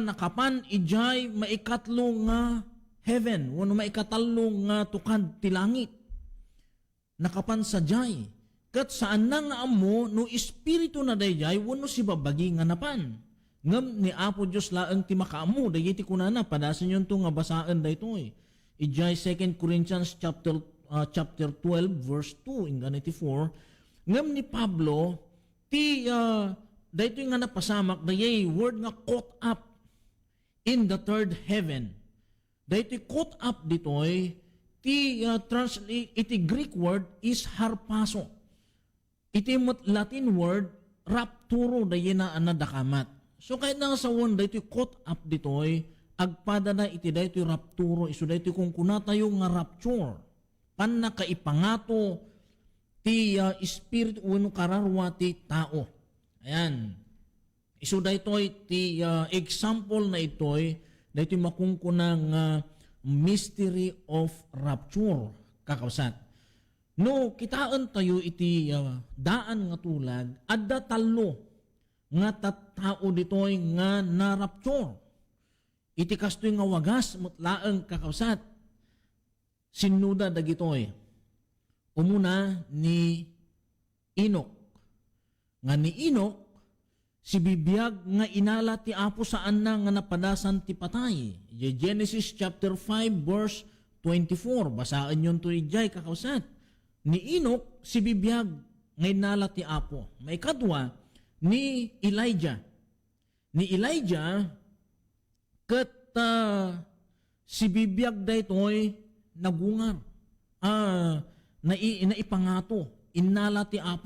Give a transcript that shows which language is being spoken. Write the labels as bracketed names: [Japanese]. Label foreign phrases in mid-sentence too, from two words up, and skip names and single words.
[Iloko] nakapan ijay maikatlo nga heaven wano maikatalo nga tukad ti langit nakapan sa jay kat saan na nga amo no espiritu na dayjay wano si babagi nga napan ngam ni Apo Diyos laeng ti makaamo dayi ti kunana padasan yun to nga basaan daytoy ijay [English] 2 Corinthians chapter 12 verse 2 [Iloko] ingana iti 4 ngam ni Pablo ti daytoy nga napasamak dayay word nga [English] caught up in the third heaven. [Iloko] Dahito [English] caught up [Iloko] ditoy, translate, iti [English] Greek word [Iloko] is harpaso. Iti [English] Latin word, [Iloko] rapturo dahi na anadakamat. So kahit na sa one, dahito [English] caught up [Iloko] ditoy, agpada na iti dahito rapturo, iso dahito kung kunatayo nga rapture, pan na kaipangato, ti spirit uno kararwa ti tao. Ayan. Iso daytoy ti example na itoy daytoy makungkunang [English] mystery of rapture [Iloko] kakawsat. No kitaan tayo iti daan nga tulag adda tallo nga tattao ditoy nga na rapture. Iti kastoy nga wagas mutlaeng kakawsat. Sinuda dagitoy. Umuna ni Enoch. Nga ni Enoch si bibiyag nga inala ti Apo saan na nga napadasan ti patay. [English] Genesis chapter 5 verse 24. [Iloko] Basaan yun to ijay kakawsat. Ni Enoch si bibiyag nga inala ti Apo. May kadwa ni Elijah. Ni Elijah ket si bibiyag daytoy nagungar. Naipangato. Inala ti Apo.